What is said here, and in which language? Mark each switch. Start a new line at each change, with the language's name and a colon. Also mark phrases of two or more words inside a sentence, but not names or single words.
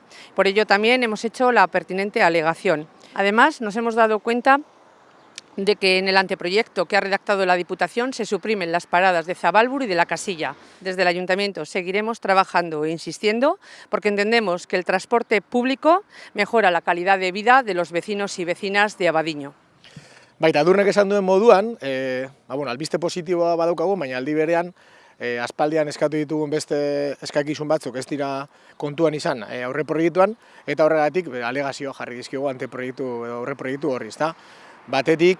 Spanish: Por ello también hemos hecho la pertinente alegación. Además, nos hemos dado cuenta de que en el anteproyecto que ha redactado la Diputación se suprimen las paradas de Zabalburu y de La Casilla. Desde el Ayuntamiento seguiremos trabajando e insistiendo porque entendemos que el transporte público mejora la calidad de vida de los vecinos y vecinas de Abadiño.
Basque: Baita, Edurnek esan duen moduan, albiste positiboa badaukagu, baina aldi berean aspaldian eskatu ditugun beste eskakizun batzuk ez dira kontuan izan aurreproiektuan, eta horregatik alegazioa jarri dizkigu aurreproiektu horri, ezta?